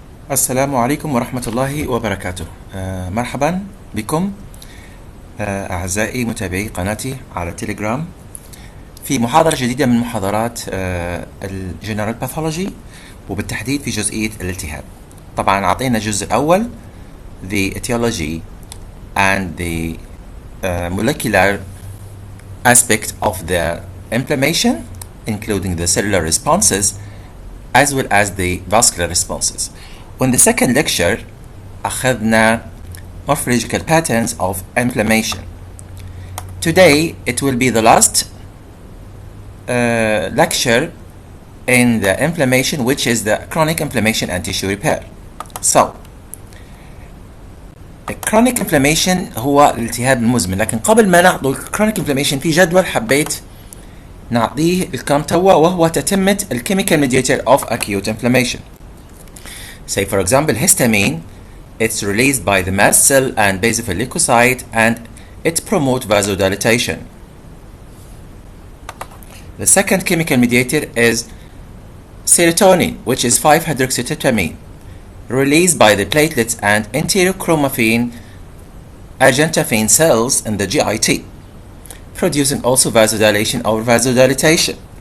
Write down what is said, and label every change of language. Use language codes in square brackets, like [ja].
[ar] السلام عليكم ورحمة الله وبركاته. مرحبا بكم أعزائي متابعي قناتي على التليجرام في محاضرة جديدة من محاضرات الجنرال باثولوجي، وبالتحديد في جزئية الالتهاب. طبعا أعطينا الجزء الأول [en] the etiology and the molecular aspect of the inflammation, including the cellular responses as well as the vascular responses. On the second lecture [ar] أخذنا [en] morphological patterns of inflammation. Today it will be the last lecture in the inflammation, which is the chronic inflammation and tissue repair. [ar] So chronic inflammation هو الالتهاب المزمن، لكن قبل ما نعطي chronic inflammation في جدول حبيت نعطيه الكم توا، وهو تتمة chemical mediator of acute inflammation. [en] Say for example histamine, it's released by the mast cell and basophil leukocyte and it promotes vasodilatation. The second chemical mediator is serotonin, which is 5-hydroxytryptamine, released by the platelets and enterochromaffin argentaffin cells in the GIT, producing also vasodilation or vasodilatation.